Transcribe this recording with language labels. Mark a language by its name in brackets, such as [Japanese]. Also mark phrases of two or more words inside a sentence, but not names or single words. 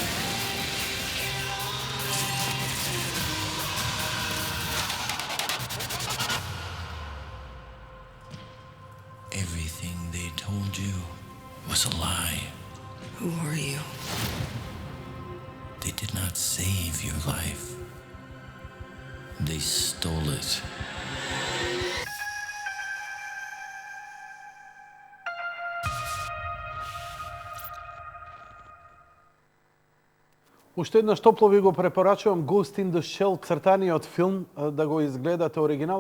[English] Everything they told you was a lie. Who are you? They did not save your life. They stole it. [Macedonian] Уште еднаш топло ви го препорачувам Ghost in the Shell, цртаниот филм, да го изгледате оригинал.